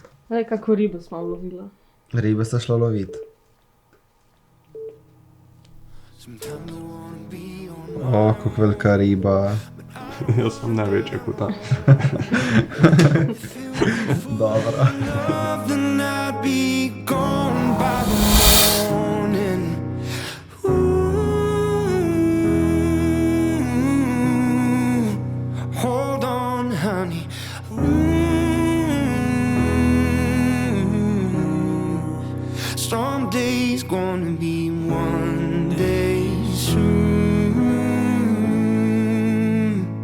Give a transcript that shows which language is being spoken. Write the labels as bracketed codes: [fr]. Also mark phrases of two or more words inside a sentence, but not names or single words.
[sl] Lej, kako ribo smo lovila. Ribe sta šla lovit. O, kako velika riba. Jaz sem največja kot ta. Dobro. [en] Hold on, honey. Someday's gonna be one day soon.